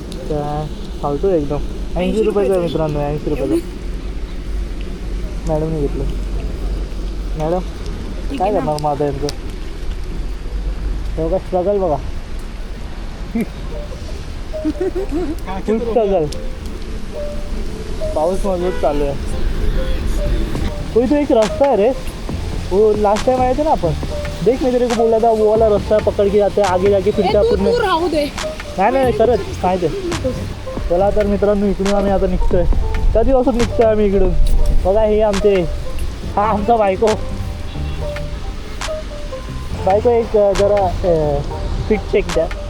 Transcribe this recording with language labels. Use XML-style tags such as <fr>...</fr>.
<mr>तर फालतू एकदम 80 रुपयाचं आहे मित्रांनो 80 रुपयाचं. मॅडमने घेतलं. मॅडम काय करणार मग आता यांचं तेव्हा स्ट्रगल बघा खूप स्ट्रगल. पाऊस मजबूत चालू आहे.</mr> <hi>कोई तो एक रास्ता है रे वो लास्ट टाइम आए थे ना अपन देख मैं तेरे को बोला था वो वाला रास्ता पकड़ के जाते आगे जाके फिर</hi> <mr>आपण राहू दे नाही करत काय ते. चला तर मित्रांनो इकडून आम्ही आता निघतोय. कधीपासून निघतोय आम्ही इकडून. बघा हे आमचे हा आमचा बायको एक जरा फिट चेक द्या.</mr>